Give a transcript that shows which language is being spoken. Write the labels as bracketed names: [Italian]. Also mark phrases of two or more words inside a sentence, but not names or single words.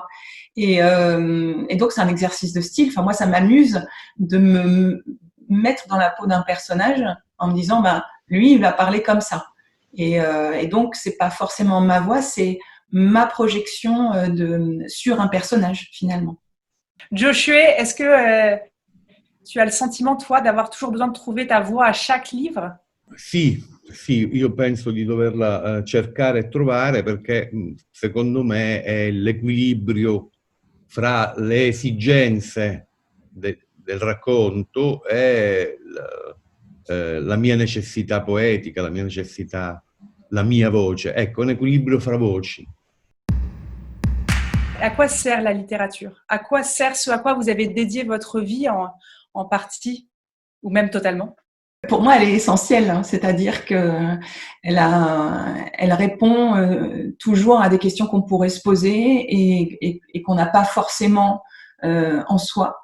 [French] Et donc, c'est un exercice de style. Enfin, moi, ça m'amuse de me mettre dans la peau d'un personnage en me disant, lui, il va parler comme ça. Et donc, c'est pas forcément ma voix, c'est ma projection sur un personnage, finalement. Joshua, est-ce que tu as le sentiment, toi, d'avoir toujours besoin de trouver ta voix à chaque livre? [Italian] Sì, io penso di doverla cercare e trovare perché secondo me è l'equilibrio fra le esigenze del racconto e la mia necessità poetica, la mia necessità, la mia voce. Ecco, un equilibrio fra voci. [French] À quoi sert la littérature? À quoi sert ce à quoi vous avez dédié votre vie en partie ou même totalement? Pour moi, elle est essentielle, hein, c'est-à-dire qu'elle répond toujours à des questions qu'on pourrait se poser et qu'on n'a pas forcément en soi.